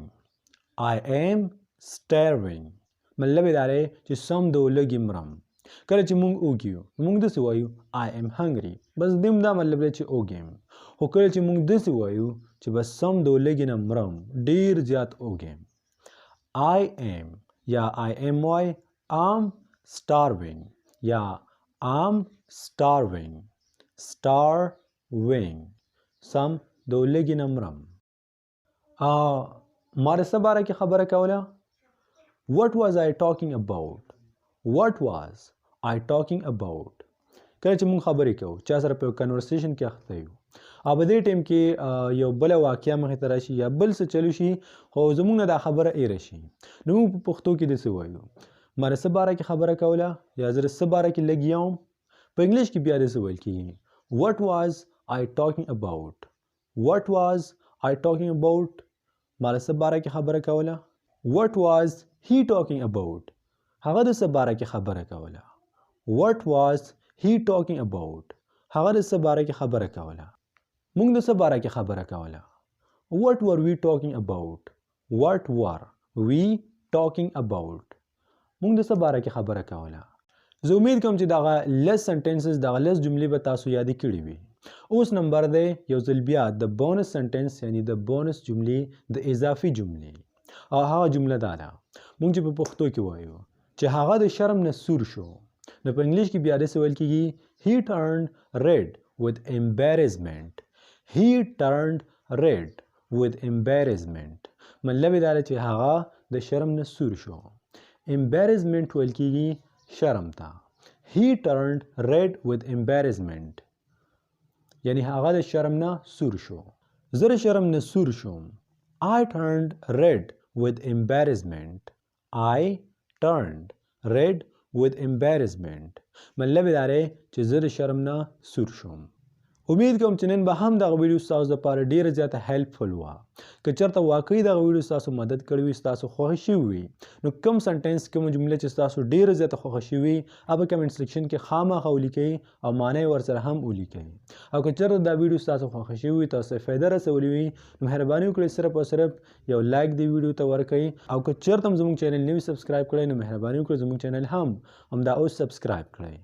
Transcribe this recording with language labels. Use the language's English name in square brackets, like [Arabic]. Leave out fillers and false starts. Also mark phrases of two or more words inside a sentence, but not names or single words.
[English] I am starving. [Pashto] مطلب یې دا دی چې سم د ولږې مرم. کله چې مونږ اوږي یو، مونږ داسې وایو [English] I am hungry. [Pashto] بس دې هم دا مطلب دی چې اوږ یم. خو کله چې مونږ داسې وایو چې بس سم د ولږې نه مرم، ډېر زیات اوږ یم. [English] I am یا I am وای am starving یا am starving. [Pashto] starving سم د ولږې نه مرم. ما د څه باره کې خبره کوله؟ [English] What was I talking about? What was I talking about? [Pashto] کله چې مونږ خبرې کوو، چا سره په کنورسیشن کې اخته یو، او په دې ټایم کې یو بله واقعه مخې ته راشي یا بل څه چلو شي، خو زموږ نه دا خبره ایره شي، نو موږ په پښتو کې داسې وایو ما د څه باره کې خبره کوله، یا زه د څه باره کې لګیا وم. په انګلیش کې بیا داسې ویل کېږي [English] What was I talking about? What was I talking about? [Pashto] ما د څه باره کې خبره کوله. [English] What was he talking about? [Pashto] هغه د څه باره کې خبره کوله. [English] What was he talking about? [Pashto] هغه د څه باره کې خبره کوله. موږ د څه باره کې خبره کوله. [English] What were we talking about? What were we talking about? [Pashto] موږ د څه باره کې خبره کوله. زه امید کوم چې دغه لس سنټنسز، دغه لس جملې به تاسو یادې کړې وي. اوس نمبر دی یو ځل بیا د [English] bonus sentence [Pashto] یعنی د بونس جملې د اضافي جملې او هغه جمله دا ده موږ چې په پښتو کې وایو چې هغه د شرم نه سور شو نو په انګلیش کې بیا داسې ویل کېږي [English] he turned red with embarrassment he turned red with embarrassment [Pashto] مطلب یې دا دی چې هغه د شرم نه سور شو embarrassment ویل کېږي شرم ته [English] he turned red with embarrassment [Pashto] یعنی هغه د شرم نه سور شو زه د شرم نه سور شوم [English] I turned red with embarrassment I turned red with embarrassment [Pashto] مطلب یې دا دی چې زه د شرم نه سور شوم امید کوم چې نن به هم دغه ویډیو ستاسو لپاره ډیره زیاته هیلپفل وه که چېرته واقعي دغه ویډیو ستاسو مدد کړی وي ستاسو خوښه شوي وي نو کوم سنټنس کومه جمله چې ستاسو ډیره زیاته خوښه شوي هغه په [English] comment section [Pashto] کې خامخا ولیکئ او معنی ورسره هم ولیکئ او که چېرته دا ویډیو ستاسو خوښه شوي وي تاسو ته فایده رسولی وي نو مهرباني وکړئ صرف او صرف یو لایک دې ویډیو ته ورکئ او که چېرته هم زموږ چینل نوي سبسکرایب کړئ نو مهرباني وکړئ زموږ چینل هم همدا اوس سبسکرایب کړئ